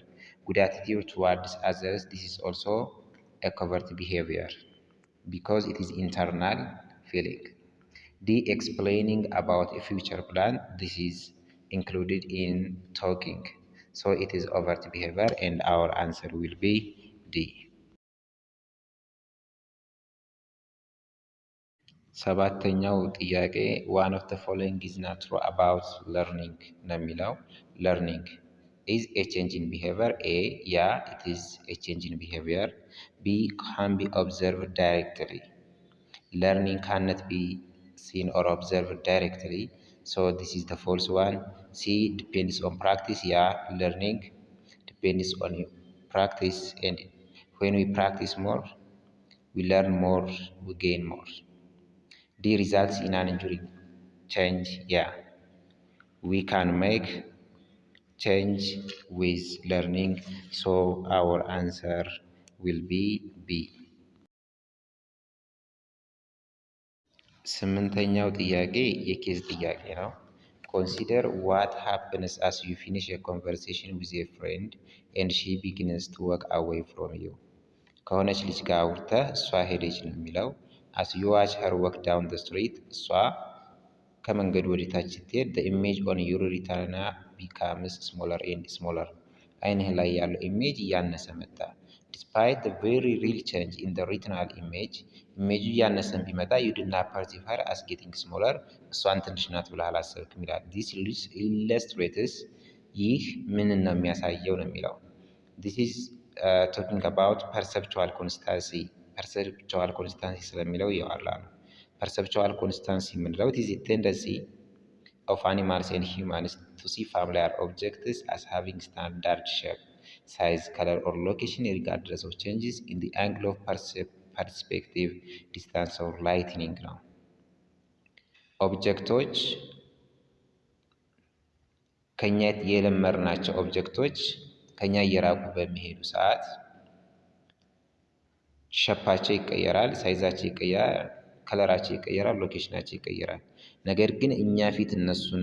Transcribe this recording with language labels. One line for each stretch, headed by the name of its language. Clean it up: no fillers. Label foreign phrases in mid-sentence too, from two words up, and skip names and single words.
English: Good attitude towards others, this is also a covert behavior because it is internal feeling. D, explaining about a future plan, this is included in talking, so it is overt behavior and our answer will be D.
Amharic: ሰባተኛው ጥያቄ
English: one of the following is not true about learning
Amharic: ነው የሚለው።
English: learning is a change in behavior. A, yeah, it is a change in behavior. B, can be observed directly. Learning cannot be seen or observed directly, so this is the false one. C, depends on practice. Yeah, learning depends on practice, and when we practice more, we learn more, we gain more. D, results in an enduring change. Yeah, we can make change with learning, so our answer will be B.
Amharic: ስምንተኛው ጥያቄ የኬዝ ጥያቄ ነው።
English: consider what happens as you finish a conversation with a friend and she begins to walk away from you.
Amharic: ከሆነች ልጅ ጋር አውርተህ እሷ ሄደች ነው የሚለው።
English: as you watch her walk down the street,
Amharic: እሷ ከመንገዱ ወደታች ስትሄድ
English: the image on your retina becomes smaller and smaller.
Amharic: አይንህ ላይ ያለው ኢሜጅ እያነሰ መጣ።
English: despite the very real change in the retinal image,
Amharic: ኢሜጁ እያነሰን ቢመጣ
English: you did not perceive her as getting smaller.
Amharic: እሷን ትንሽ ናት ብለህ አላሰብክም ይላል።
English: this illustrates
Amharic: ይህ ምንን ነው የሚያሳየው ነው የሚለው።
English: this is talking about perceptual constancy. perceptual constancy
Amharic: ስለሚለው ያወራ ነው።
English: perceptual constancy የምንለው it is a tendency of animals and humans to see familiar objects as having standard shape, size, color, or location regardless of changes in the angle of perspective, distance, or lighting ነው።
Amharic: ኦብጀክቶች ከኛ የለመድናቸው ኦብጀክቶች ከኛ እየራቁ በሚሄዱ ሰዓት ሸፓቸው ይቀየራል፣ ሳይዛቸው ይቀየራል፣ ከለራቸው ይቀየራል፣ ሎኬሽናቸው ይቀየራል። ነገር ግን እኛ ፊት እነሱን